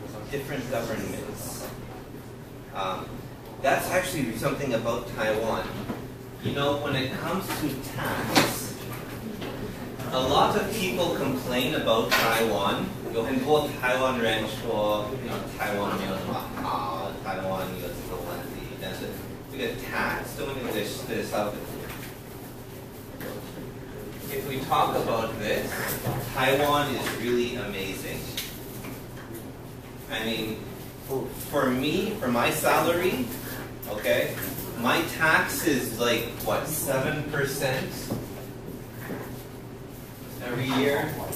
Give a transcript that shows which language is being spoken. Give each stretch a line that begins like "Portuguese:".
English: Different governments. That's actually something about Taiwan. You know, when it comes to tax, a lot of people complain about Taiwan.
Chinese: 有很多台湾人说，台湾没有那么好，台湾有这个问题，但是这个 tax 都那个是少的。
English: If we talk about this, Taiwan is really amazing. I mean, for me, for my salary, okay, my tax is like, what, 7% every year?